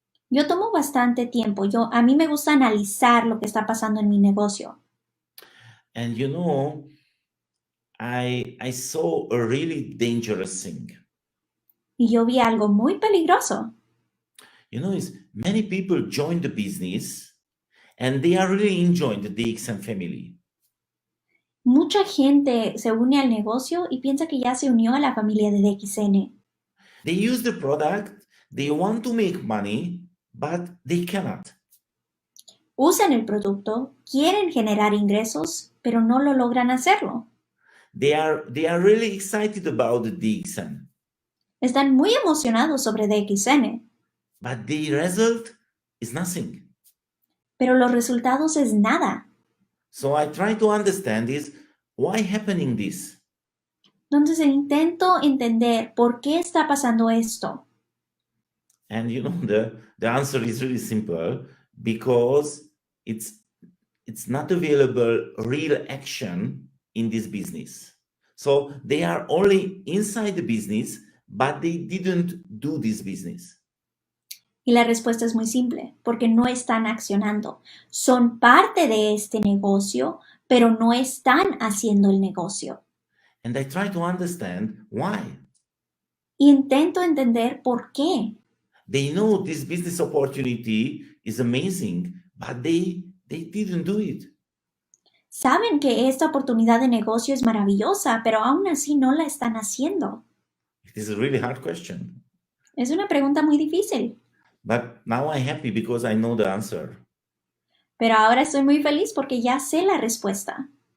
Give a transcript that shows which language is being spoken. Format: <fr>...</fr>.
<es>Yo tomo bastante tiempo. A mí me gusta analizar lo que está pasando en mi negocio.</es> <en>And I saw a really dangerous thing.</en> <es>Y yo vi algo muy peligroso.</es> <en>Is many people join the business and they are really enjoying the DXN family.</en> <es>Mucha gente se une al negocio y piensa que ya se unió a la familia de DXN.</es> <en>They use the product, they want to make money, but they cannot.</en> <es>Usan el producto, quieren generar ingresos, pero no lo logran hacerlo.</es> <en>They are really excited about the DXN.</en> <es>Están muy emocionados sobre DXN.</es> <en>But the result is nothing.</en> <es>Pero los resultados es nada.</es> <en>So I try to understand why happening this.</en> <es>Entonces intento entender por qué está pasando esto.</es> <en>And the answer is really simple, because it's not available real action in this business. So they are only inside the business, but they didn't do this business.</en> <es>Y la respuesta es muy simple, porque no están accionando. Son parte de este negocio, pero no están haciendo el negocio.</es> <en>And I try to understand why.</en> <es>Intento entender por qué.</es> <en>They know this business opportunity is amazing, but they didn't do it.</en> <es>Saben que esta oportunidad de negocio es maravillosa, pero aún así no la están haciendo.</es> <en>It is a really hard question.</en> <es>Es una pregunta muy difícil.</es> <en>But now I'm happy because I know the answer.</en> <es>Pero ahora estoy muy feliz porque ya sé la respuesta.</es>